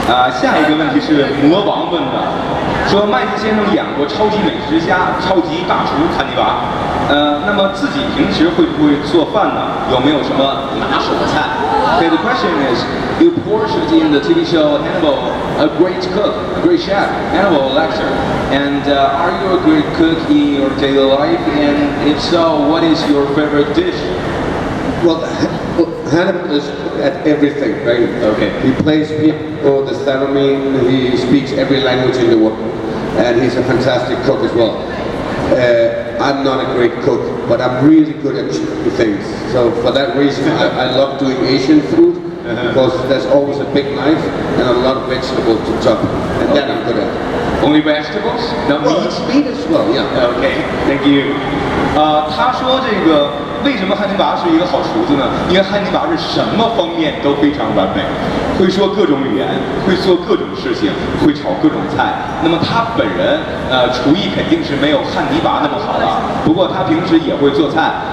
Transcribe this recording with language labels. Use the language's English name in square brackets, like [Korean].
[Chinese] 下一个问题是魔王问的，说麦子先生演过超级美食家、超级大厨汉尼拔，那么自己平时会不会做饭呢？有没有什么拿手菜？ [English] Okay, the question is, you portrayed in the TV show Hannibal a great cook, a great chef, Hannibal Lecter, and are you a great cook in your daily life? And if so, what is your favorite dish? Well, Hannibal is at everything, right? Okay. He plays people, the theremin, he speaks every language in the world, and he's a fantastic cook as well. I'm not a great cook, but I'm really good at things. So for that reason, I love doing Asian food, because there's always a big knife and a lot of vegetables to chop, and that I'm good at. Only vegetables? No meat? Meat as well, yeah. Okay, thank you. [Chinese] 他说这个为什么汉尼拔是一个好厨子呢？因为汉尼拔是什么方面都非常完美，会说各种语言，会做各种事情，会炒各种菜。那么他本人厨艺肯定是没有汉尼拔那么好了，不过他平时也会做菜。